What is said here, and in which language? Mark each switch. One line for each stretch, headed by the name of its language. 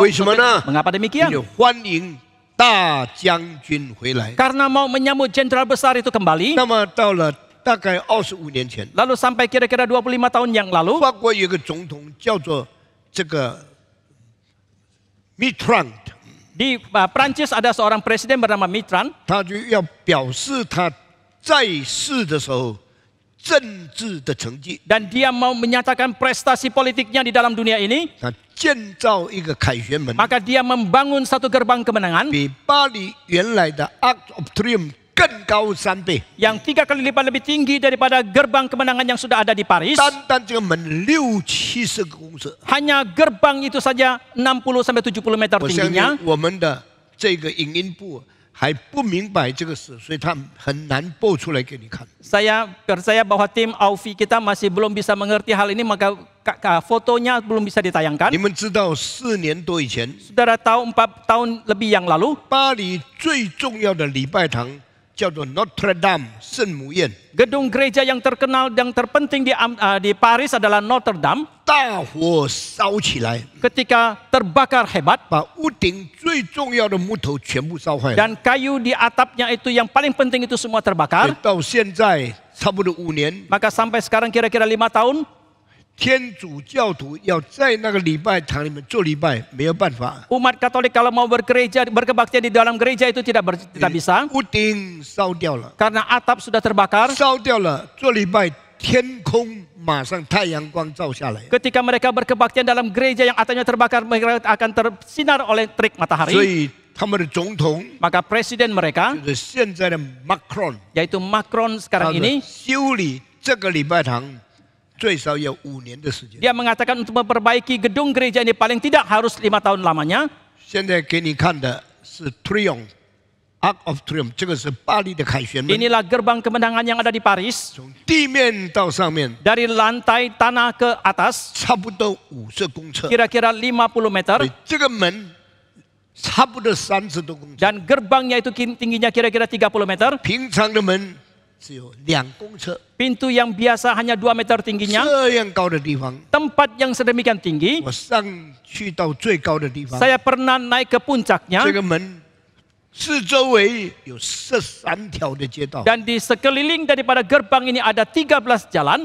Chinese: 为什么呢？
Indonesian: Mengapa demikian?
Chinese: 因为欢迎大将军回来。
Indonesian: Karena mau menyambut jenderal besar itu kembali.
Chinese: 那么到了大概25年前，
Indonesian: Lalu sampai kira-kira 25 tahun yang lalu,
Chinese: 法国有个总统叫做这个 Mitterrand，
Indonesian: di Prancis ada seorang presiden bernama Mitterrand.
Chinese: 他就要表示他在世的时候政治的成绩。
Indonesian: Dan dia mau menyatakan prestasi politiknya di dalam dunia ini.
Chinese: 他建造一个凯旋门，
Indonesian: Maka dia membangun satu gerbang kemenangan
Chinese: 比巴黎原来的 Arc of Triumph 更高3倍。
Indonesian: yang 3 kali lipat lebih tinggi daripada gerbang kemenangan yang sudah ada di Paris.
Chinese: 单这个门60-70个公尺，
Indonesian: Hanya gerbang itu saja 60 sampai 70 meter
Chinese: 我相
Indonesian: tingginya.
Chinese: 信我们的这个影音部还不明白这个事，所以他很难播出来给你看。
Indonesian: Saya percaya bahwa tim Aufi kita masih belum bisa mengerti hal ini, maka fotonya belum bisa ditayangkan.
Chinese: 你们知道4年多以前，
Indonesian: Saudara tahu 4 tahun lebih yang lalu,
Chinese: 巴黎最重要的礼拜堂叫做 Notre Dame 圣母院，
Indonesian: gedung gereja yang terkenal yang terpenting di Paris adalah Notre Dame.
Chinese: 大火烧起来，
Indonesian: Ketika terbakar hebat
Chinese: 把屋顶最重要的木头全部烧坏了。
Indonesian: dan kayu di atapnya itu yang paling penting itu semua terbakar.
Chinese: 到现在差不多5年，
Indonesian: Maka sampai sekarang kira-kira 5 tahun,
Chinese: 天主教徒要在那个礼拜堂里面做礼拜，没有办法，
Indonesian: umat Katolik kalau mau berkebaktian di dalam gereja itu tidak bisa
Chinese: 屋顶烧掉了，
Indonesian: karena atap sudah terbakar.
Chinese: 烧掉了，做礼拜天空马上太阳光照下来，
Indonesian: Ketika mereka berkebaktian dalam gereja yang atapnya terbakar, mereka akan tersinar oleh terik
Chinese: 所
Indonesian: matahari.
Chinese: 以他们的总统
Indonesian: Maka presiden mereka,
Chinese: 就是现在的 Macron，
Indonesian: yaitu Macron
Chinese: 他
Indonesian: sekarang
Chinese: 说
Indonesian: ini,
Chinese: 修理这个礼拜堂最少要5年的时间。
Indonesian: dia mengatakan untuk memperbaiki gedung gereja ini paling tidak harus 5 tahun lamanya.
Chinese: 现在给你看的是 Triumph。Arc of Triumph，这个是巴黎的凯旋门，
Indonesian: Inilah gerbang kemenangan yang ada di Paris.
Chinese: 从地面到上面
Indonesian: Dari lantai tanah ke atas,
Chinese: 差不多50公尺，
Indonesian: kira-kira 50 meter.
Chinese: 这个门差不多30多公尺，
Indonesian: Dan gerbangnya itu tingginya kira-kira 30 meter.
Chinese: 平常的门只有2公尺，
Indonesian: Pintu yang biasa hanya 2 meter tingginya.
Chinese: 这样高的地方，
Indonesian: Tempat yang sedemikian tinggi.
Chinese: 我上去到最高的地方，
Indonesian: Saya pernah naik ke puncaknya.
Chinese: 这个门四周围有13条的街道。
Indonesian: Dan di sekeliling daripada gerbang ini ada 13 jalan.